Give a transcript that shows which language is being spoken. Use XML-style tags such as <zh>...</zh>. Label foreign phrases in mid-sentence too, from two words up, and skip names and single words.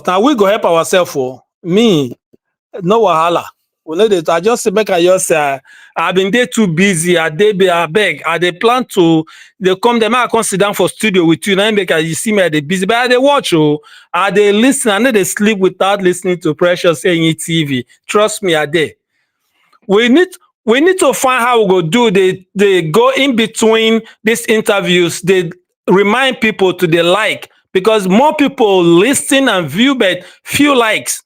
<pcm>Now we go help ourselves for me. No wahala. We no dey I just say make I just I been dey too busy. I dey be abeg. I dey plan to dey come there. Make I come sit down for studio with you. Now make you see me I dey busy, but I dey watch. Oh, I dey listen. I no dey sleep without listening to Precious Enyi TV. Trust me, I dey. We need we need to find how we go do the go in between these interviews. They remind people to the like because more people listen and view, but few likes.</pcm>